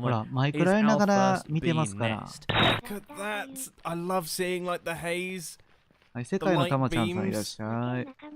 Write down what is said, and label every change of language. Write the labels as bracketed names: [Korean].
[Japanese] ほら、マイクラやりながら見てますから。 [English] Look at that. I love seeing like the haze. [Japanese] はい、世界のたまちゃんさんいらっしゃい。